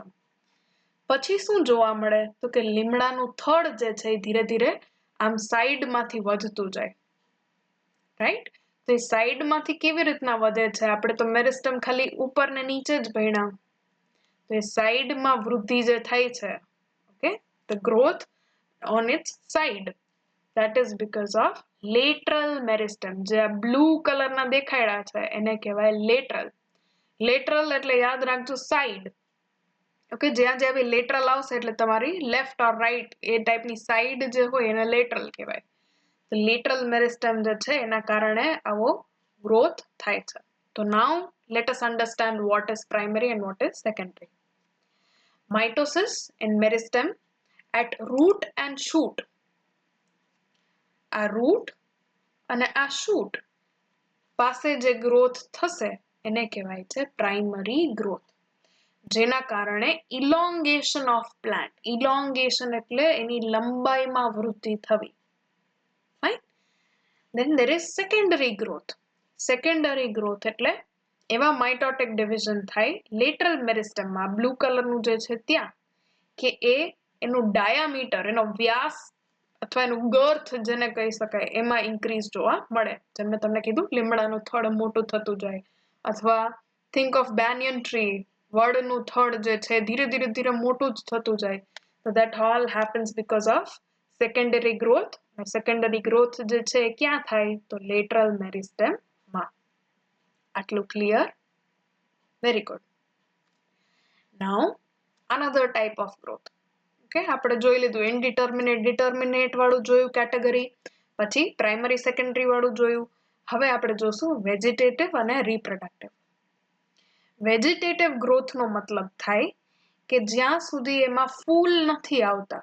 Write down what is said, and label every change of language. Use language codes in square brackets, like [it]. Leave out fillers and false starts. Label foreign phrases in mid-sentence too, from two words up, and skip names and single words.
[gu] પછી શું જોવા મળે તો કે લીમડાનું થડ જે છે એ ધીરે ધીરે આમ સાઈડમાંથી વધતું જાય, રાઈટ? તો એ સાઈડમાંથી કેવી રીતના વધે છે? આપણે તો મેરિસ્ટેમ ખાલી ઉપર ને નીચે જ ભણ્યા. તો એ સાઈડમાં વૃદ્ધિ જે થાય છે, [en] okay, the growth on its side, that is because of lateral meristem. [gu] જે આ બ્લુ કલરના દેખાડ્યા છે એને કહેવાય લેટરલ. લેટરલ એટલે યાદ રાખજો સાઈડ. ઓકે, જ્યાં જ્યાં બી લેટરલ આવશે એટલે તમારી [en] left or right [gu] એ ટાઈપની સાઈડ જે હોય એને લેટરલ કહેવાય. તો [en] lateral meristem [gu] જે છે એના કારણે આવો ગ્રોથ થાય છે. [en] તો now let us understand what is primary and what is secondary. Mitosis in meristem at root and shoot. [gu] આ રૂટ અને આ શૂટ પાસે જે ગ્રોથ થશે એને કહેવાય છે [en] primary growth, [gu] જેના કારણે [en] elongation of plant. [gu] ઇલોંગેશન એટલે એની લંબાઈમાં વૃદ્ધિ થવી. [en] Fine? Then there is secondary growth. Secondary growth [gu] એટલે એવા [en] mitotic division [gu] થાય લેટરલ મેરિસ્ટમમાં, બ્લુ કલરનું જે છે ત્યાં, કે એનું ડાયામીટર, એનો વ્યાસ અથવા એનું ગર્થ જેને કહી શકાય, એમાં ઇન્ક્રીઝ જોવા મળે. જેમ મેં તમને કીધું, લીમડાનું થડ મોટું થતું જાય, અથવા [en] think of banyan tree, [gu] વડનું થડ જે છે ધીરે ધીરે ધીરે મોટું જ થતું જાય. [en] So that all happens because of secondary growth. secondary growth [gu] જે છે એ ક્યાં થાય? તો લેટરલ મેરિસ્ટેમમાં. આટલું ક્લિયર? [en] very good. નાઉ another type of growth. [gu] ઓકે, આપણે જોઈ લીધું ઇનડિટર્મિનેટ, ડિટર્મિનેટ વાળું જોયું કેટેગરી, પછી પ્રાઇમરી સેકન્ડરી વાળું જોયું. હવે આપણે જોશું વેજીટેટિવ અને રિપ્રોડક્ટિવ. વેજીટેટિવ ગ્રોથનો મતલબ થાય કે જ્યાં સુધી એમાં ફૂલ નથી આવતા.